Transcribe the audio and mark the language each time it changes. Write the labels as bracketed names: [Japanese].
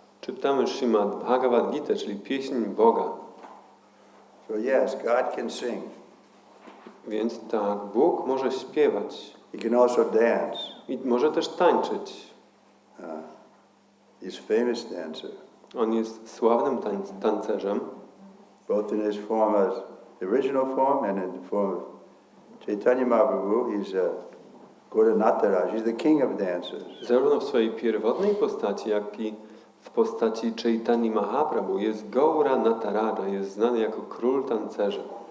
[Polish] Czytamy Śrimad Bhagavad Gita, czyli pieśń Boga. [English] So yes, God can sing. [Polish] Więc tak, Bóg może śpiewać. [English] He can also dance. [Polish] I może też tańczyć. [English] He's a famous dancer. [Polish] On jest sławnym tancerzem. [English] Both in his form as the original form and in the form of Chaitanya Mahaprabhu, he's Gaura Nataraj. He's the king of dancers. [Polish] Zarówno w swojej pierwotnej postaci, jak i w postaci Chaitanya Mahaprabhu jest Gaura Nataraja, jest znany jako król tancerzy.